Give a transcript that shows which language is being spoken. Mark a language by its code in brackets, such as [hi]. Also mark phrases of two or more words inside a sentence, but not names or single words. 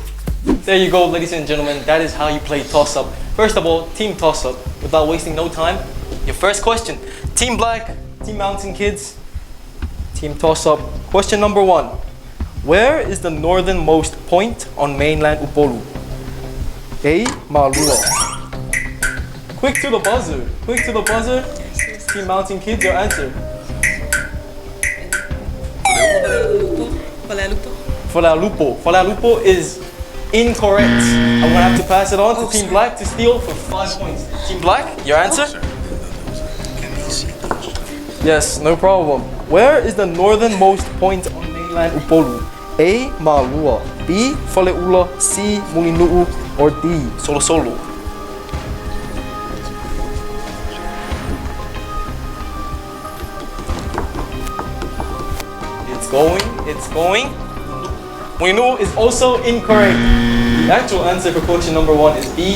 [en] There you go, ladies and gentlemen. That is how you play toss-up. First of all, team toss-up. Without wasting no time, your first question. Team Black, Team Mountain Kids, team toss-up. Question number 1. Where is the northernmost point on mainland Upolu? A. Malua. Quick to the buzzer. Quick to the buzzer. Team Mountain Kids, your answer. Falalupo. Falalupo is incorrect. I'm gonna have to pass it on to Team Black to steal for 5 points. Team Black, your answer? Yes, no problem. Where is the northernmost point on mainland Upolu? A. Malua, B. Faleula, C. Mulinu'u, or D. Solosolo? It's going. Mulinu'u is also incorrect. The actual answer for question number 1 is B.